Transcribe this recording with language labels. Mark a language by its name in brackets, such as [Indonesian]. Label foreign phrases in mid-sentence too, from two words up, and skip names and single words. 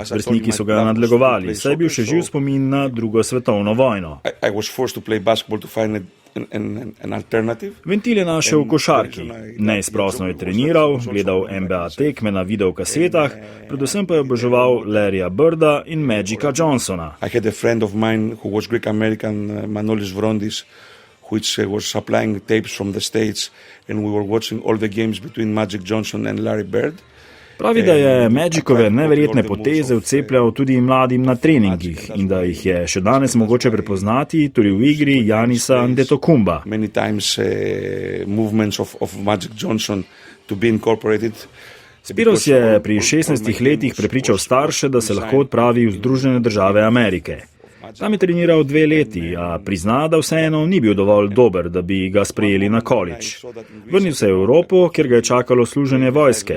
[Slovenian] Vrstniki so ga nadlegovali, saj je bil še živ spomin na drugo svetovno vojno. Ventil je našel v košarki. Neizprosno je treniral, gledal NBA tekme na videokasetah, predvsem pa je oboževal Larryja Birda in Magica Johnsona. [English] Which was supplying tapes from the States and we were watching all the games between Magic Johnson and Larry Bird. [Slovenian] Pravi, da je Magicove neverjetne poteze vcepljal tudi mladim na treningih in da jih je še danes mogoče prepoznati tudi v igri Janisa Antetokounmpa. [English] Many times movements of Magic Johnson to be incorporated. [Slovenian] Spiros je pri 16 letih prepričal starše, da se lahko odpravi v Združene države Amerike. Tam je treniral 2 leti, a prizna, da vseeno ni bil dovolj dober, da bi ga sprejeli na college. Vrnil se je v Evropo, kjer ga je čakalo služenje vojske.